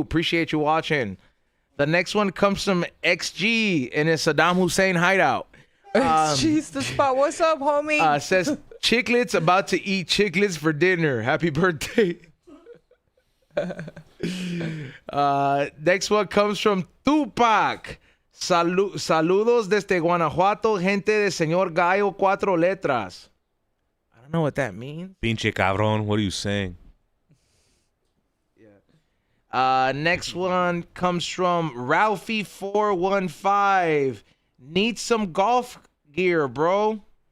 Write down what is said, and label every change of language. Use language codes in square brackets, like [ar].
[en] Appreciate you watching. The next one comes from XG in his Saddam Hussein hideout. Jeez, the spot. What's up, homie? Says, Chiclets about to eat chiclets for dinner. Happy birthday. Next one comes from Tupac. [es] Saludos desde Guanajuato, gente de Señor Gallo, 4 letras. [en] I don't know what that means. [es] Pinche cabrón, [en] what are you saying? Next one comes from Ralphie415. Need some golf gear, bro.